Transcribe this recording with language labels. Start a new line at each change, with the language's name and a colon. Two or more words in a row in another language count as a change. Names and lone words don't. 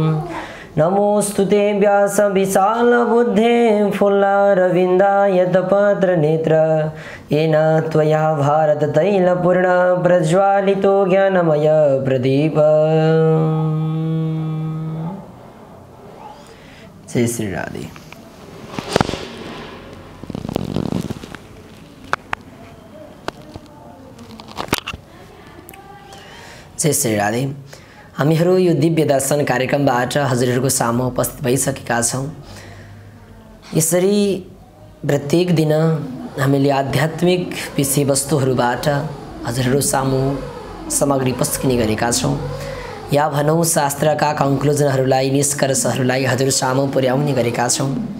Sanskrit: नमोस्तुते व्यास विशालबुद्धे फुल्लारविन्दायतपत्रनेत्र येन त्वया भारततैलपूर्ण प्रज्वालितो ज्ञानमय प्रदीप।
Nepali: जय श्री राधे। जय श्री राधे। हामीहरू यो दिव्य दर्शन कार्यक्रमबाट हजुरहरूको सामु उपस्थित भइसकेका छौँ। यसरी प्रत्येक दिन हामीले आध्यात्मिक विषयवस्तुहरूबाट हजुरहरू सामु सामग्री पस्किने गरेका छौँ, या भनौँ शास्त्रका कन्क्लुजनहरूलाई, निष्कर्षहरूलाई हजुर सामु पुर्याउने गरेका छौँ।